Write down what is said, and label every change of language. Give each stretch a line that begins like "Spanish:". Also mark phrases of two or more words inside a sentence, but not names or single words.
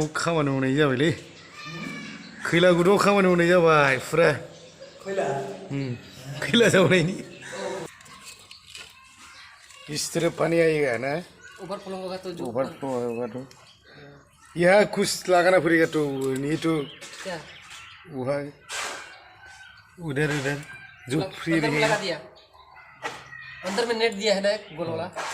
Bodo: खामानि मावनाय जाबायलै खैला गुदुङाव खामानि मावनाय जाबाय पूरा खैला जावनायनि
Hindi: इस तरह पानी आएगा ना ओवरफ्लो होगा तो जो ओवरफ्लो होगा तो यहाँ कुछ लगाना पड़ेगा तो नहीं तो क्या वहाँ उधर जो फ्री अंदर लगा दिया अंदर में नेट दिया है ना एक गोल वाला।